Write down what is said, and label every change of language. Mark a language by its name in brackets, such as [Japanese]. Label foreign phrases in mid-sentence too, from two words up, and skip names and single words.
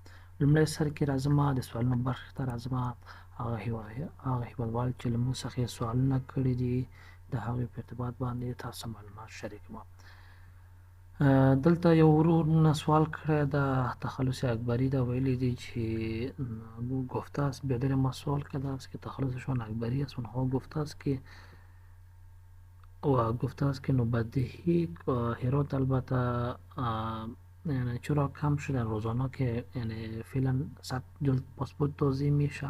[Pashto] لومړی سر کې راځم د سوالونو برخې ته راځم. هغه هیوادوال چې له موږ څخه یې سوالونه کړي دي د هغوی په ارتباط باندې تاسو معلومات شریکوم. دلته یو ورور نه سوال کړی د تخلص اکبری دا ویلی دی چې [Persian] گفته است بیادر ما سوال کرده است که تخلصشان اکبری است. اونها گفته است که نوبدهی هرات البته یعنی چرا کم شدن روزانه که یعنی فعلا 100 جلد پاسپورت توزیع میشه.